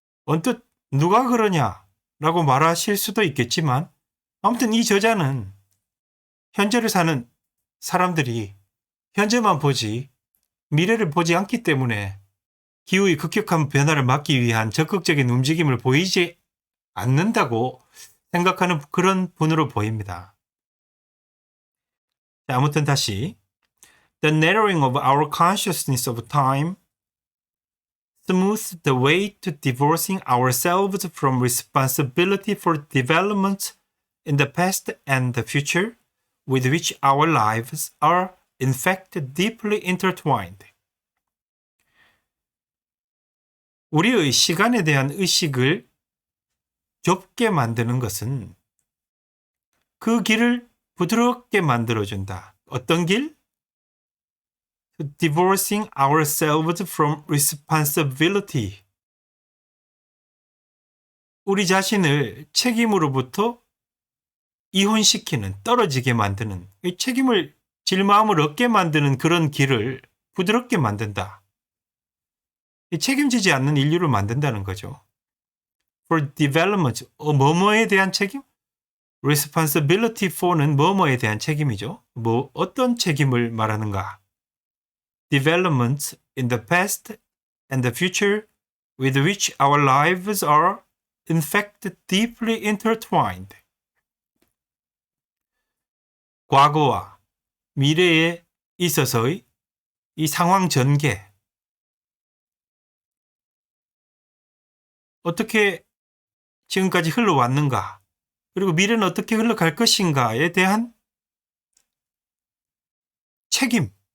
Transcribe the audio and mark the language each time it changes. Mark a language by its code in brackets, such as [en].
[ko] 언뜻 누가 그러냐라고 말하실 수도 있겠지만 아무튼 이 저자는 현재를 사는 사람들이 현재만 보지 미래를 보지 않기 때문에 기후의 급격한 변화를 막기 위한 적극적인 움직임을 보이지 않는다고 생각하는 그런 분으로 보입니다. 자, 아무튼 다시 [en] The narrowing of our consciousness of time smoothed the way to divorcing ourselves from responsibility for development in the past and the future with which our lives are in fact deeply intertwined. [ko] 우리의 시간에 대한 의식을 좁게 만드는 것은 그 길을 부드럽게 만들어준다. 어떤 길? [en] Divorcing ourselves from responsibility. [ko] 우리 자신을 책임으로부터 이혼시키는, 떨어지게 만드는, 책임을 질 마음을 얻게 만드는 그런 길을 부드럽게 만든다. 책임지지 않는 인류를 만든다는 거죠. [en] For development, [ko] 뭐뭐에 대한 책임? Responsibility for는 뭐뭐에 대한 책임이죠. 어떤 책임을 말하는가? [en] Developments in the past and the future with which our lives are in fact deeply intertwined. [ko] 과거와 미래에 있어서의 이 상황 전개, 어떻게 지금까지 흘러왔는가, 그리고 미래는 어떻게 흘러갈 것인가에 대한 책임.